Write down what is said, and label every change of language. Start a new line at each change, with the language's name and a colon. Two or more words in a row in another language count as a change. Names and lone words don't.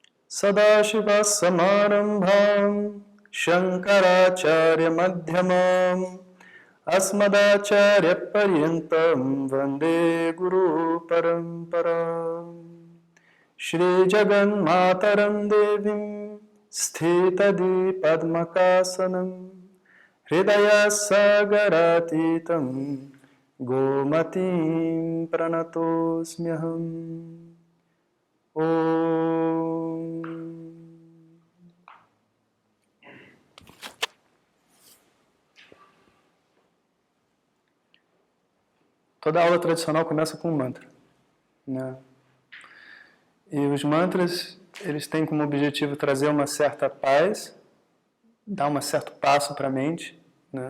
Sanskrit: Sadashivasamarambham Shankaracharya-madhyamam Asmadacharya-paryantam Vande Guru Paramparam Shri Jaganmataram Devim Sthitadi Padmakasanam Hridaya Sagaratitam Gomatim Pranatosmyaham. Om.
Portuguese: Toda aula tradicional começa com um mantra, né? E os mantras, eles têm como objetivo trazer uma certa paz, dar um certo passo para a mente, né?